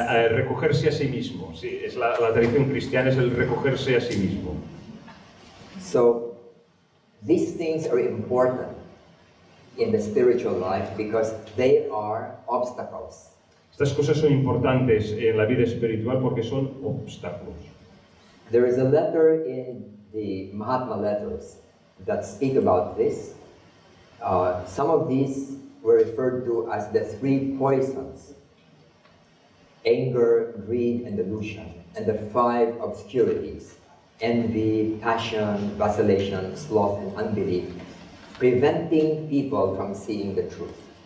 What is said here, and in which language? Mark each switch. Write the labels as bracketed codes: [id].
[es] Recogerse a sí mismo, sí, es la tradición cristiana es el recogerse a sí mismo. [en] So, these things are important in the spiritual life because they are obstacles. [es] Estas cosas son importantes en la vida espiritual porque son obstáculos. [en] There is a letter in the Mahatma letters that speak about this. Some of these were referred to as the 3 poisons: anger, greed, and delusion, and the 5 obscurities: envy, passion, vacillation, sloth, and unbelief, preventing people from seeing the truth.